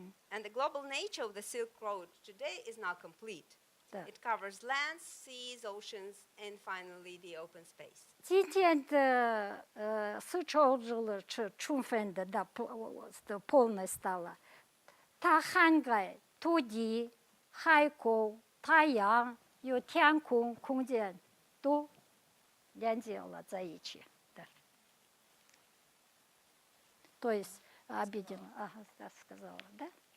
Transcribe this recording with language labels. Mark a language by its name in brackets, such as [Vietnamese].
[English] And the global nature of the Silk Road today is now complete. It covers lands, seas, oceans, and finally the open space. [Chinese] 今天的丝绸之路是充分的 [Russian] полностью стало. [Chinese] 它涵盖土地、海空、太阳、有天空、空间都连接了在一起。 [Russian] То есть объединено, сказала, да?